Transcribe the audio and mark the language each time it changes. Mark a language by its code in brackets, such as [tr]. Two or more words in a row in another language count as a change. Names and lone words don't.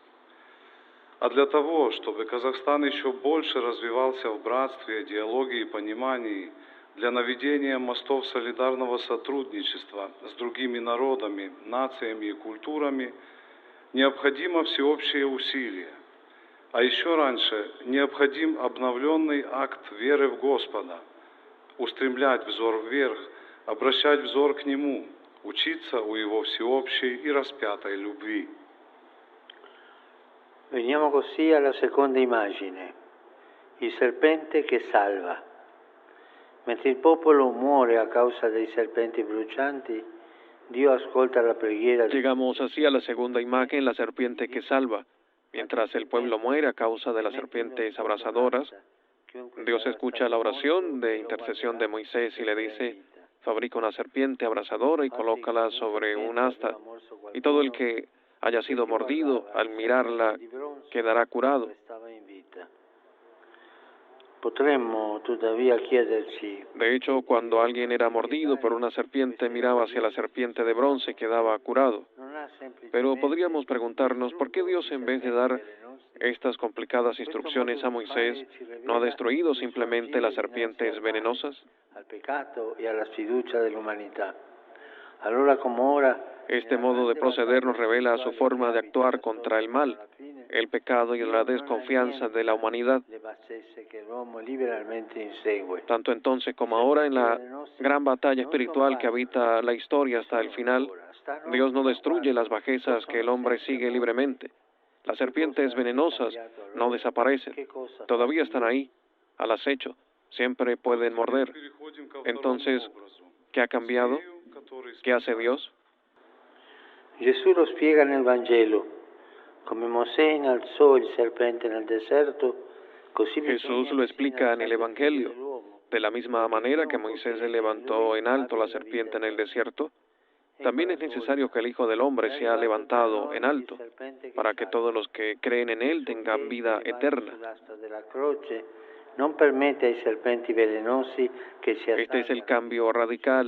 [ru] А для того, чтобы Казахстан еще больше развивался в братстве, диалоге и понимании, для наведения мостов солидарного сотрудничества с другими народами, нациями и культурами, необходимо всеобщее усилие. А еще раньше необходим обновленный акт веры в Господа, устремлять взор вверх, обращать взор к Нему, учиться у Его всеобщей и распятой любви. [it] Veniamo così alla seconda immagine, il serpente che salva. Mentre il popolo muore a causa dei serpenti brucianti, Dio ascolta la preghiera. [es] Llegamos así a la segunda imagen, la serpiente que salva. Mientras el pueblo muere a causa de las serpientes abrasadoras, Dios escucha la oración de intercesión de Moisés y le dice: fabrica una serpiente abrasadora y colócala sobre un asta, y todo el que haya sido mordido al mirarla quedará curado. [it] Potremmo tuttavia chiederci: [es] de hecho, cuando alguien era mordido por una serpiente, miraba hacia la serpiente de bronce y quedaba curado. Pero podríamos preguntarnos, ¿por qué Dios, en vez de dar estas complicadas instrucciones a Moisés, no ha destruido simplemente las serpientes venenosas? [it] Al peccato e alla sfiducia dell'umanità. Allora, come ora, [es] este modo de proceder nos revela su forma de actuar contra el mal, el pecado y la desconfianza de la humanidad. Tanto entonces como ahora, en la gran batalla espiritual que habita la historia hasta el final, Dios no destruye las bajezas que el hombre sigue libremente. Las serpientes venenosas no desaparecen, todavía están ahí, al acecho, siempre pueden morder. Entonces, ¿qué ha cambiado? ¿Qué hace Dios? [it] Gesù lo spiega nel Vangelo, come Mosè innalzò il serpente nel deserto, così [es] Jesús lo explica en el Evangelio. De la misma manera que Moisés levantó en alto la serpiente en el desierto, también es necesario que el Hijo del Hombre sea levantado en alto, para que todos los que creen en Él tengan vida eterna. Este es el cambio radical.